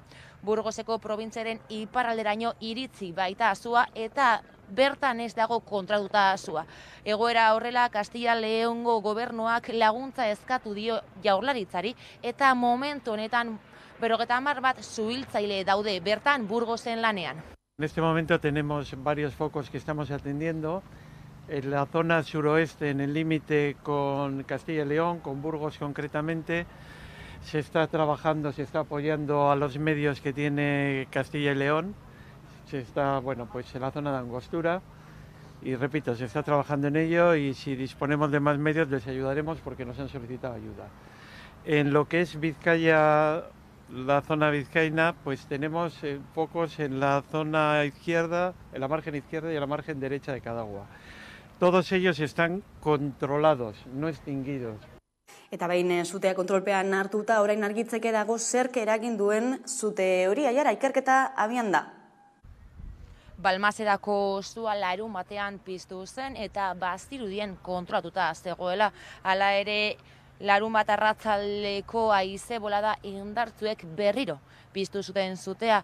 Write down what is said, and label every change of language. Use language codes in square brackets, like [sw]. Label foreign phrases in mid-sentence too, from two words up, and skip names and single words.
[eu] Burgoseko probintziaren iparralderaino iritzi baita sua eta bertan ez dago kontratuta sua. Egoera horrela, Kastilla-Leongo gobernuak laguntza eskatu dio Jaurlaritzari eta momentu honetan 50 bat suhiltzaile daude bertan Burgosen lanean. [es] En este momento tenemos varios focos que estamos atendiendo. En la zona suroeste, en el límite con Castilla y León, con Burgos concretamente, se está trabajando, se está apoyando a los medios que tiene Castilla y León. Se está, pues en la zona de Angostura. Y repito, se está trabajando en ello y si disponemos de más medios les ayudaremos porque nos han solicitado ayuda. En lo que es Vizcaya, la zona vizcaína, pues tenemos focos en la zona izquierda, en la margen izquierda y en la margen derecha de Cadagua. Todos ellos están controlados, no extinguidos. [eu] Eta behin sutea kontrolpean hartuta, orain argitzeke dago zerk eragin duen sute hori, Jara, ikerketa abian da. Balmasedako sua larun batean piztu zen eta bazirudien kontrolatuta zegoela. Hala ere, larun bat arratzaldeko haize bolada indartzuek berriro piztu zuten sutea.